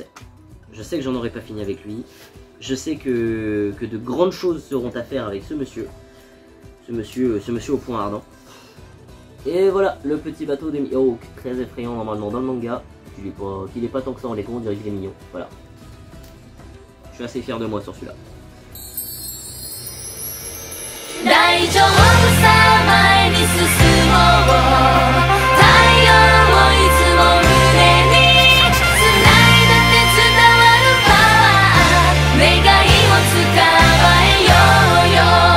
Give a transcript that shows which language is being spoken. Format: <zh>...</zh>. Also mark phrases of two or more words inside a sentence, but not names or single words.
<fr>Je sais que j'en aurais pas fini avec lui. Je sais que de grandes choses seront à faire avec ce monsieur au point ardent. Et voilà, le petit bateau de Mihawk, très effrayant normalement dans le manga. Qu'il est pas tant que ça en Lego, on dirait qu'il est mignon, voilà. Je suis assez fier de moi sur celui-là.</fr> <ja>大丈夫さ前に進もう太陽をいつも胸に繋いだって伝わるパワー願いを捕まえようよ</ja>